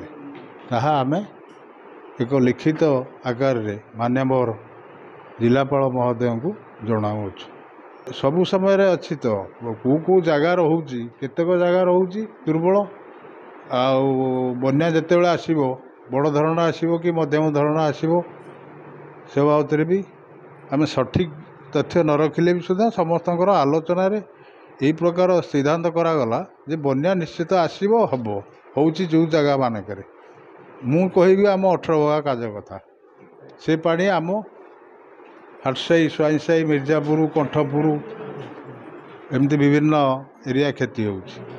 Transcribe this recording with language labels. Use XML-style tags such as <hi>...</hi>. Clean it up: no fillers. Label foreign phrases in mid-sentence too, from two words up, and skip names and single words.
<or>ତାହା ଆମେ ଏକ ଲିଖିତ ଆକାରରେ ମାନ୍ୟବର ଜିଲ୍ଲାପାଳ ମହୋଦୟଙ୍କୁ ଜଣାଉଛୁ। ସବୁ ସମୟରେ ଅଛି ତ, କେଉଁ ଜାଗା ରହୁଛି, କେତେକ ଜାଗା ରହୁଛି ଦୁର୍ବଳ, ଆଉ ବନ୍ୟା ଯେତେବେଳେ ଆସିବ ବଡ଼ ଧରଣ ଆସିବ କି ମଧ୍ୟମ ଧରଣ ଆସିବ ସେ ବାବଦରେ ବି ଆମେ ସଠିକ୍ ତଥ୍ୟ ନ ରଖିଲେ ବି ସୁଧା समस्तଙ୍କର ଆଲୋଚନାରେ ଏହି ପ୍ରକାର ସିଦ୍ଧାନ୍ତ କରାଗଲା ଯେ ବନ୍ୟା ନିଶ୍ଚିତ ଆସିବ ହେବ ହେଉଛି ଯେଉଁ ଜାଗା ମାନଙ୍କରେ। ମୁଁ କହିବି ଆମ 18 କାଜ କଥା ସେ ପାଣି ଆମ ହାଟସାହି ସ୍ୱାଇଁସାହି ମିର୍ଜାପୁର କଣ୍ଠପୁର ଏମିତି ବିଭିନ୍ନ ଏରିଆ କ୍ଷତି ହେଉଛି।</or>